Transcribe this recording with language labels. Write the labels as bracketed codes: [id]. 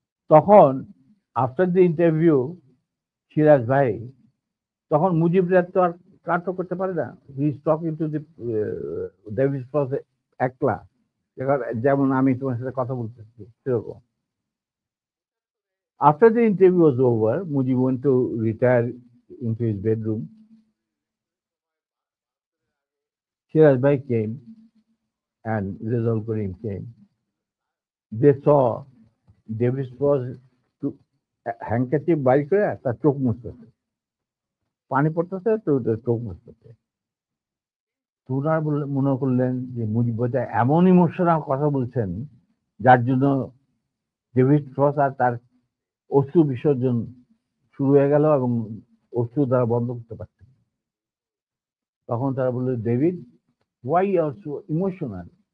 [bn] তখন [en] after the interview [bn] Siraj ভাই তখন মুজিবরা তো আর কাটও করতে পারে না, [en] he is talking to the David Frost [bn] একলা, যেমন আমি তোমার সাথে কথা বলতেছি সেরকম। [en] After the interview was over, Mujib went to retire into his bedroom. Shiraz Bhai came and Rizal Karim came. They saw David Frost to handkerchief [bn] বাইর করে তার চোখ মুছতেছে, পানি পড়তেছে তো চোখ মুছতেছে। তোরা মনে করলেন যে মুজিব ভাই এমন ইমোশনাল কথা বলছেন যার জন্য ডেভিড ফ্রস্ট আর তার অশ্রু বিসর্জন শুরু হয়ে গেল এবং অশ্রু দ্বারা বন্ধ করতে পারছে। তখন তারা বলল, [en] David, why you are so emotional?